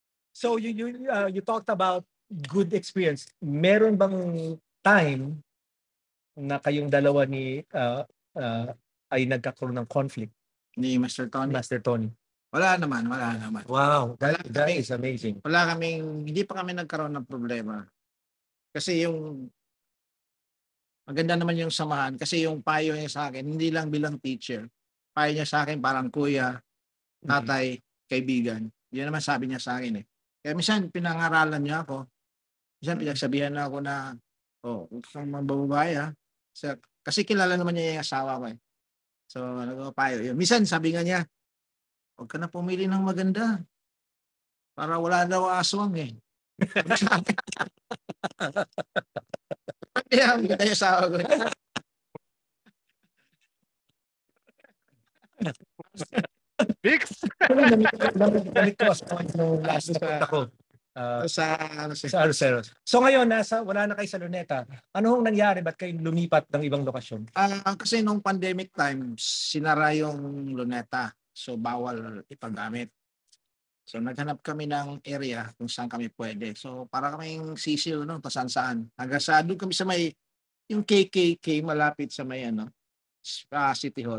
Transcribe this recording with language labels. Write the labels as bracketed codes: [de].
[en] So you talked about good experience. [tl] Meron bang time na kayong dalawa ni ay nagkakaroon ng conflict, Ni Master Tony. Master Tony? Wala naman. [en] Wow, that [tl] kami- [en] is amazing. [tl] Hindi pa kami nagkaroon ng problema. Kasi yung maganda naman yung samahan. Kasi yung payo niya sa akin, hindi lang bilang teacher. Payo niya sa akin parang kuya, tatay, kaibigan. Yun naman sabi niya sa akin eh. Kaya minsan pinangaralan niya ako. Minsan pinagsabihan na ako na, huwag kang mabababae ha. Kasi kilala naman niya yung asawa ko eh. So, nagpapayo yun. Minsan sabi nga niya, huwag ka na pumili ng maganda. Para wala daw aswang eh. Kaya ang ganda yung asawa ko. Fix! Damit ko asawa niya nung last na punta ko. Sa Arceros. So ngayon, wala na kayo sa Luneta. Ano hong nangyari? Ba't kayo lumipat ng ibang lokasyon? Kasi nung pandemic time, sinara yung Luneta. So, bawal ipagamit. So, naghanap kami ng area kung saan kami pwede. So, para kaming sisil, no? Pasan-saan. Hanggang sa doon kami sa may, yung KKK, malapit sa may, City Hall.